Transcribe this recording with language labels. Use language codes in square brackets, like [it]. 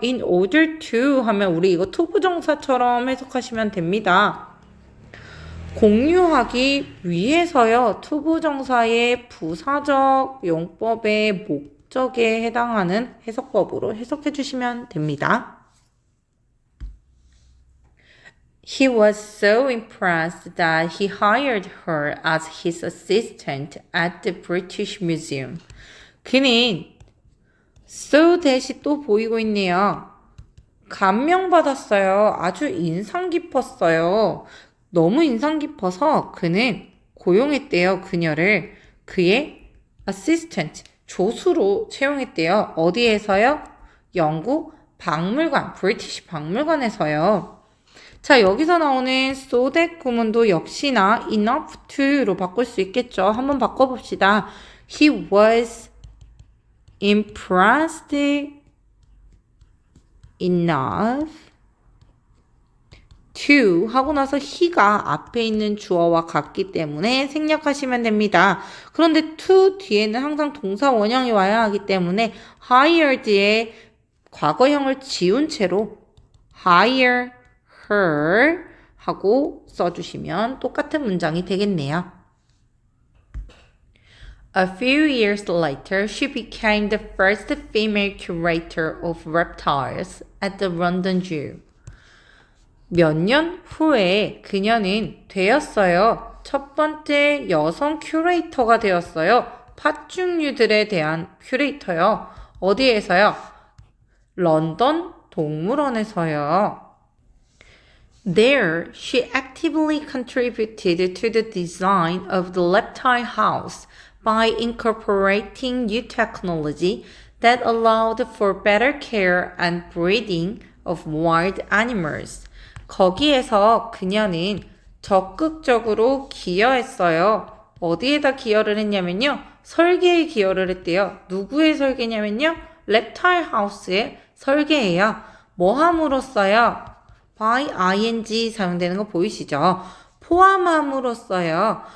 [en] In order to [ko] 하면 우리 이거 투부정사처럼 해석하시면 됩니다. 공유하기 위해서요. 투부정사의 부사적 용법의 목적에 해당하는 해석법으로 해석해 주시면 됩니다. [en] He was so impressed that he hired her as his assistant at the British Museum. [ko] 그는 so that이 또 보이고 있네요. 감명받았어요. 아주 인상 깊었어요. 너무 인상 깊어서 그는 고용했대요. 그녀를 그의 assistant, 조수로 채용했대요. 어디에서요? 영국 박물관, 브리티시 박물관에서요. 자, 여기서 나오는 so that 구문도 역시나 enough to로 바꿀 수 있겠죠. 한번 바꿔봅시다. [en] He was impressed enough to [ko] 하고 나서 he가 앞에 있는 주어와 같기 때문에 생략하시면 됩니다. 그런데 to 뒤에는 항상 동사 원형이 와야 하기 때문에 hired의 과거형을 지운 채로 [en] hire her [ko] 하고 써주시면 똑같은 문장이 되겠네요. [en] A few years later, she became the first female curator of reptiles at the London Zoo. [ko] 몇 년 후에 그녀는 되었어요. 첫 번째 여성 큐레이터가 되었어요. 파충류들에 대한 큐레이터요. 어디에서요? 런던 동물원에서요. [en] There, she actively contributed to the design of the reptile house by incorporating new technology that allowed for better care and breeding of wild animals. [ko] 거기에서 그녀는 적극적으로 기여했어요. 어디에다 기여를 했냐면요. 설계에 기여를 했대요. 누구의 설계냐면요. reptile house의 설계예요. 뭐 함으로써요? by ing 사용되는 거 보이시죠? 포함함으로써요.